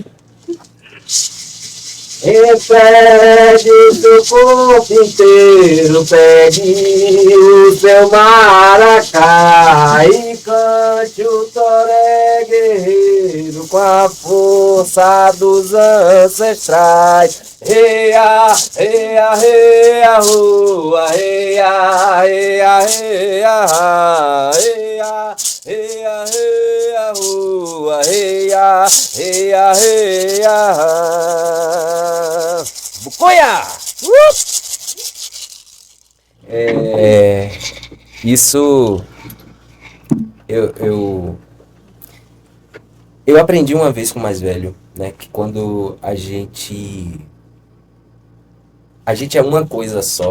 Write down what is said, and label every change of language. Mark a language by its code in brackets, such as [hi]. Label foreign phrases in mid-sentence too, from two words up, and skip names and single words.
[pt] Repete o seu corpo inteiro, pegue o seu maracá e cante o toré guerreiro com a força dos ancestrais. Reia, reia, reia, rua, reia, reia, reia, reia, reia, reia, rua, reia, reia, reia, Buconha! Isso eu aprendi uma vez com o mais velho, né? Que quando a gente é uma coisa só.